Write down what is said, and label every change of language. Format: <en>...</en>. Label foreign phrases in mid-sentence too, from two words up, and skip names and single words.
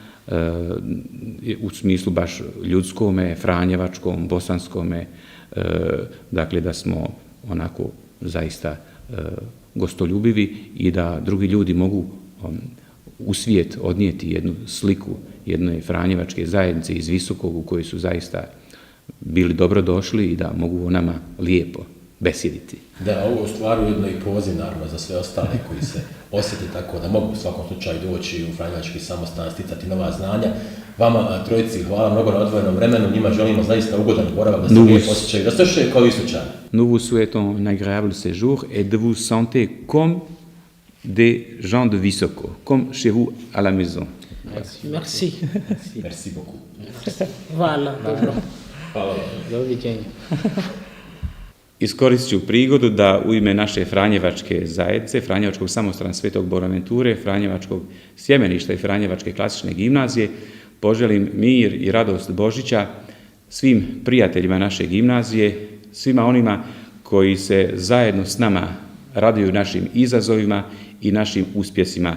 <bs>u smislu baš ljudskome, franjevačkom, bosanskome, dakle da smo onako zaista gostoljubivi i da drugi ljudi mogu u svijet odnijeti jednu sliku jedne franjevačke zajednice iz Visokog u kojoj su zaista bili dobrodošli i da mogu o nama lijepo besjediti. Da, ovo u stvari ujedno i poziv naravno za sve ostale koji se osjeti tako da mogu u svakom slučaju doći u franjevački samostan, sticati nova znanja. Vama trojici hvala mnogo na odvojenom vremenu, njima želimo zaista ugodan boravak, da se lijepo osjećaju, da se osjećaju kao Isučani.</bs> <fr>Nous vous souhaitons un agréable séjour et de vous sentir comme des gens de Visoko, comme chez vous à la maison. Merci. Merci beaucoup. Voilà,</fr> <bs>dobro. Hvala. Doviđenja. Iskoristit ću prigodu da u ime naše Franjevačke zajednice, Franjevačkog samostana Svetog Bonaventure, Franjevačkog sjemeništa i Franjevačke klasične gimnazije poželim mir i radost Božića svim prijateljima naše gimnazije, svima onima koji se zajedno s nama raduju našim izazovima i našim uspjesima.</bs>